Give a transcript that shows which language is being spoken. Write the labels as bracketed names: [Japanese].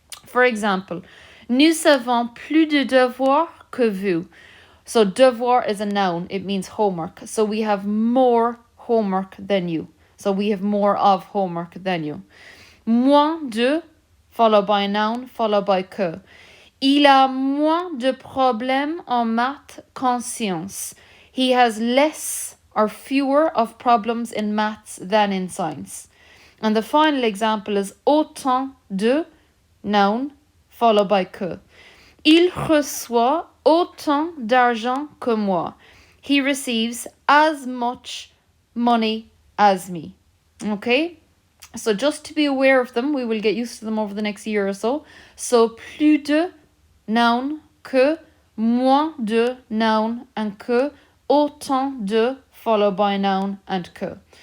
[English] For example, [French] nous avons plus de devoirs que vous. [English] So devoir is a noun. It means homework. So we have more homework than you. So we have more of homework than you. Moins de, followed by a noun, followed by que. [French] Il a moins de problèmes en maths qu'en sciences. [English] He has less or fewer of problems in maths than in science. And the final example is autant de, noun, followed by que. [French] Il reçoit autant d'argent que moi. [English] He receives as much money as me. Okay? So just to be aware of them, we will get used to them over the next year or so. So plus de, noun, que, moins de, noun, and que, autant de, followed by noun, and que.